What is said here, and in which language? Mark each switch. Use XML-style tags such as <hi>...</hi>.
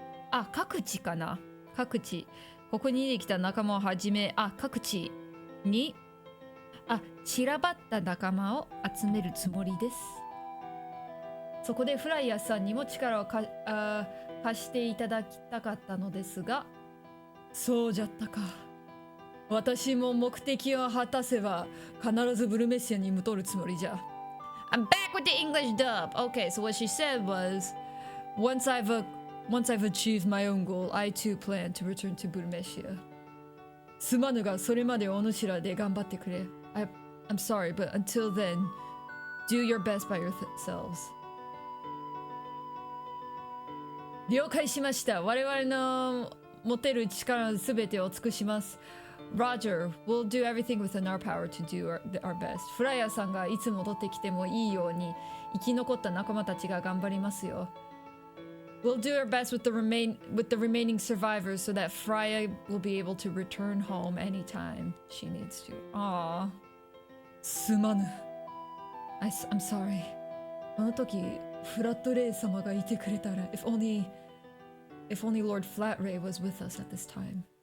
<ja>あ、各地かな。各地。ここに逃げてきた仲間をはじめ、各地に、散らばった仲間を集めるつもりです。そこでフライヤーさんにも力を貸していただきたかったのですが、そうじゃったか。私も目的を果たせば必ずブルメシアに戻るつもりじゃ。</ja> <en>I'm back with the English dub. Okay, so what she said was, once I've achieved my own goal, I too plan to return to Burmesia.</en> <ja>すまぬがそれまでお主らで頑張ってくれ。</ja> <en>I'm sorry, but until then, do your best by yourselves.</en> <ja>了解しました。我々の持てる力のすべてを尽くします。</ja> <en>Roger, we'll do everything within our power to do our best.</en> <ja>フライヤーさんがいつ戻ってきてもいいように生き残った仲間たちが頑張りますよ。</ja> <en>We'll do our best with the remaining survivors so that Freya will be able to return home anytime she needs to. Aww.</en> <ja>すまぬ。</ja> <en>I'm sorry.</en> <ja>あの時、フラットレイ様がいてくれたら、</ja> <en>if only Lord Flatray was with us at this time.</en>